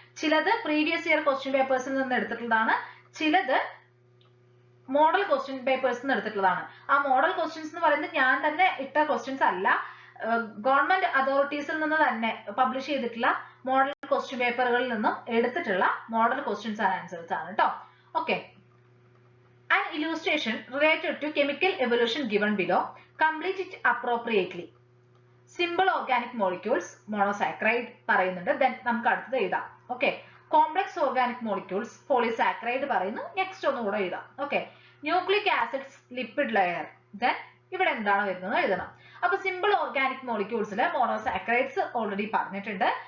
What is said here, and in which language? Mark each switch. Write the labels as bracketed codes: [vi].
[ml] ചിലത് previous year question പേപ്പേഴ്സിൽ നിന്ന് എടുത്തിട്ടുള്ളതാണ്, ചിലത് മോഡൽ ക്വസ്റ്റ്യൻ പേപ്പേഴ്സിൽ നിന്ന് എടുത്തിട്ടുള്ളതാണ്. ആ മോഡൽ ക്വസ്റ്റ്യൻസ് എന്ന് പറയുന്നത് ഞാൻ തന്നെ ഇട്ട ക്വസ്റ്റ്യൻസ് അല്ല, ഗവൺമെന്റ് അതോറിറ്റീസിൽ നിന്ന് തന്നെ പബ്ലിഷ് ചെയ്തിട്ടുള്ള മോഡൽ ക്വസ്റ്റ്യൻ പേപ്പറുകളിൽ നിന്നും എടുത്തിട്ടുള്ള മോഡൽ ക്വസ്റ്റ്യൻസ് ആൻഡ് ആൻസേഴ്സ് ആണ് കേട്ടോ. [en] Okay, an illustration related to chemical evolution given below, complete it appropriately. [ml] Simple organic molecules monosaccharide പറയുന്നുണ്ട്, ദെൻ നമുക്ക് അടുത്തത് എഴുതാം. Okay, complex organic molecules polysaccharide പറയുന്നു. നെക്സ്റ്റ് ഒന്നുകൂടെ എഴുതാം. Okay, nucleic acids lipid layer, then ഇവിടെ എന്താണ് വരുന്നത് എഴുതണം. അപ്പൊ സിമ്പിൾ ഓർഗാനിക് മോളിക്യൂൾസിൽ മോണോസാക്രൈഡ്സ് ഓൾറെഡി പറഞ്ഞിട്ടുണ്ട്.